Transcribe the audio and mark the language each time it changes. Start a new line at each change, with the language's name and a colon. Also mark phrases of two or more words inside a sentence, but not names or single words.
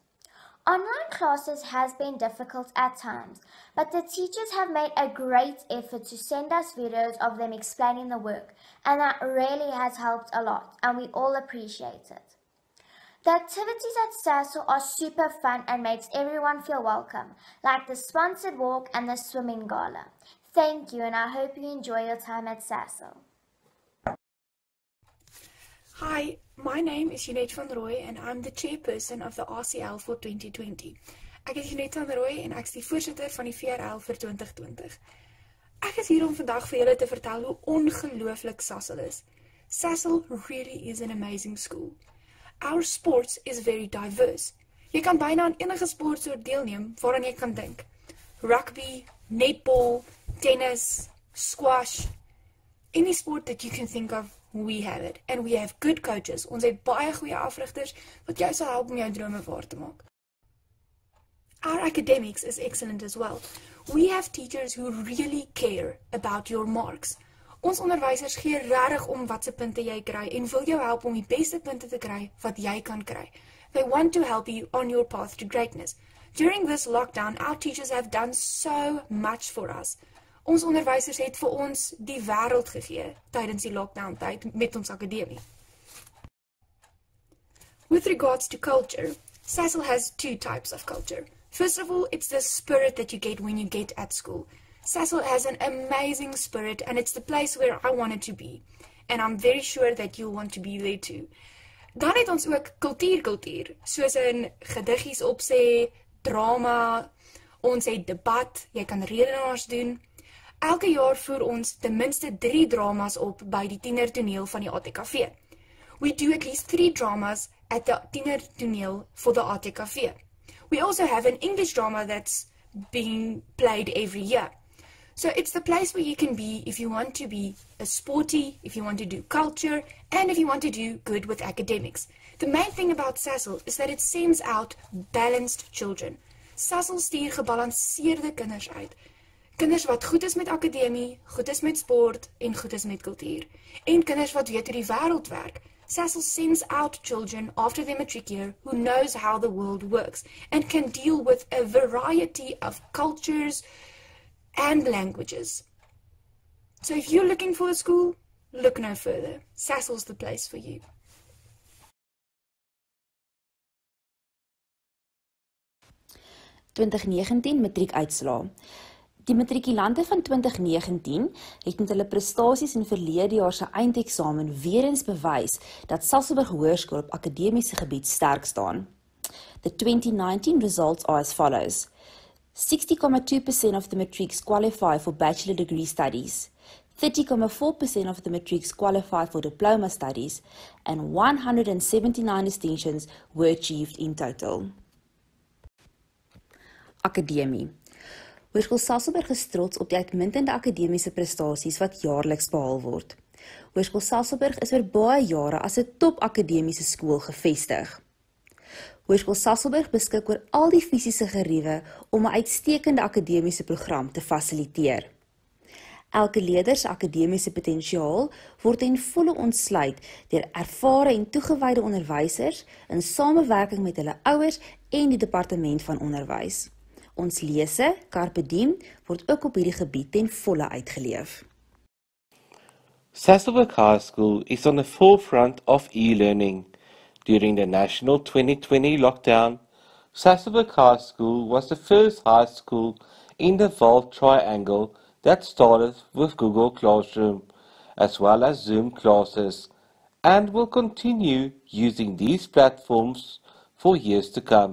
English: Online classes has been difficult at times, but the teachers have made a great effort to send us videos of them explaining the work, and that really has helped a lot and we all appreciate it. The activities at Sasolburg are super fun and makes everyone feel welcome, like the sponsored walk and the swimming gala. Thank you and I hope you enjoy your time at Sasolburg. Hi, my name is Jeanette van Rooy and I'm the chairperson of the RCL for 2020.
Afrikaans: Ek is Jeanette van Rooy en ek is die voorsitter van die VRL vir 2020. Ek is hier om vandag vir julle te vertel hoe ongelooflik Sasolburg is.
English: Sasolburg really is an amazing school. Our sports is very diverse.
Afrikaans: Jy kan byna aan enige sportsoort deelneem waaraan jy kan dink.
English: Rugby, netball, tennis, squash, any sport that you can think of, we have it. And we have good coaches.
Afrikaans: Ons het baie goeie afrigters wat jou sal help om jou drome waar te maak.
English: Our academics is excellent as well. We have teachers who really care about your marks.
Afrikaans: Ons onderwysers gee regtig om watse punte jy kry en wil jou help om die beste punte te kry wat jy kan kry.
English: They want to help you on your path to greatness. During this lockdown, our teachers have done so much for us.
Afrikaans: Ons onderwysers het vir ons die wêreld gegee tydens die lockdown tyd met ons akademie.
English: With regards to culture, Sasol has two types of culture. First of all, it's the spirit that you get when you get at school. Sasol has an amazing spirit and it's the place where I wanted to be. And I'm very sure that you'll want to be there too.
Afrikaans: Dan het ons ook kultuur, soos in gediggies opsê, drama, ons het debat, jy kan redenaars doen. Elke jaar voer ons ten minste 3 dramas op by die tienertoneel van die ATKV.
English: We do at least 3 dramas at the tienertoneel for the ATKV. We also have an English drama that's being played every year. So it's the place where you can be if you want to be a sporty, if you want to do culture, and if you want to do good with academics. The main thing about Sasol is that it sends out balanced children.
Afrikaans: Sasol stuur gebalanseerde kinders uit. Kinders wat goed is met akademie, goed is met sport en goed is met kultuur. En kinders wat weet hoe die wêreld werk.
English: Sasol sends out children after their matric year who knows how the world works and can deal with a variety of cultures and languages. So if you're looking for a school, look no further. Sasol's the place for you.
Afrikaans: Matriekuitslae. Die matrikulante van 2019 het met hulle prestasies in verlede jaar se eindeksamen weer eens bewys dat Sasolburg Hoërskool op akademiese gebied sterk staan.
English: The 2019 results are as follows. 60.2% of the matrics qualify for bachelor degree studies, 30.4% of the matrics qualify for diploma studies, and 179 distinctions were achieved in total.
Afrikaans: Akademie. Hoërskool Sasolburg is trots op die uitmuntende akademiese prestasies wat jaarliks behaal word. Hoërskool Sasolburg is vir baie jare as 'n top akademiese skool gevestig. Hoërskool Sasolburg beskik oor al die fisiese geriewe om 'n uitstekende akademiese program te fasiliteer. Elke leerder se akademiese potensiaal word ten volle ontsluit deur ervare en toegewyde onderwysers in samewerking met hulle ouers en die departement van onderwys. Ons lese, Carpe Diem, word ook op hierdie gebied ten volle uitgeleef.
English: Sasolburg High School is on the forefront of e-learning. During the national 2020 lockdown, Sasolburg High School was the first high school in the Vault Triangle that started with Google Classroom, as well as Zoom classes, and will continue using these platforms for years to come.